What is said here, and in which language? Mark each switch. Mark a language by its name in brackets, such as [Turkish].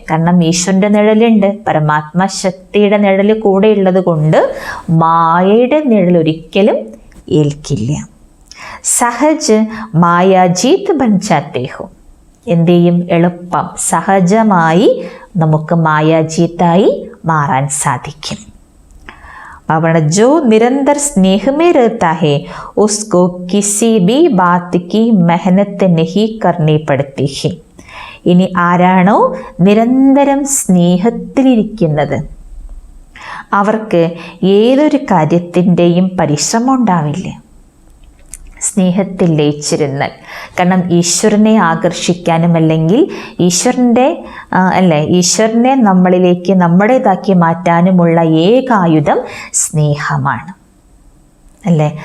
[Malayalam] കാരണം ഈശ്വരൻ്റെ നിഴലുണ്ട്, പരമാത്മാ ശക്തിയുടെ നിഴൽ കൂടെ ഉള്ളത് കൊണ്ട് മായയുടെ നിഴൽ ഒരിക്കലും ഏൽക്കില്ല. [Hindi] സഹജ് മായാജീത് ബൻ ജാത്തെ ഹോ. [Malayalam] എന്ത് ചെയ്യും? എളുപ്പം സഹജമായി നമുക്ക് മായാജീത്തായി മാറാൻ സാധിക്കും. [Hindi] അവന് जो निरंतर स्नेह में रहता है उसको किसी भी बात की मेहनत नहीं करनी पड़ती है. [Malayalam] ഇനി ആരാണോ നിരന്തരം സ്നേഹത്തിലിരിക്കുന്നത് അവർക്ക് ഏതൊരു കാര്യത്തിൻ്റെയും പരിശ്രമം ഉണ്ടാവില്ല. സ്നേഹത്തിൽ ലയിച്ചിരുന്നാൽ, കാരണം ഈശ്വരനെ ആകർഷിക്കാനും അല്ലെങ്കിൽ ഈശ്വരനെ നമ്മളിലേക്ക് നമ്മുടേതാക്കി മാറ്റാനുമുള്ള ഏകായുധം സ്നേഹമാണ് അല്ലേ.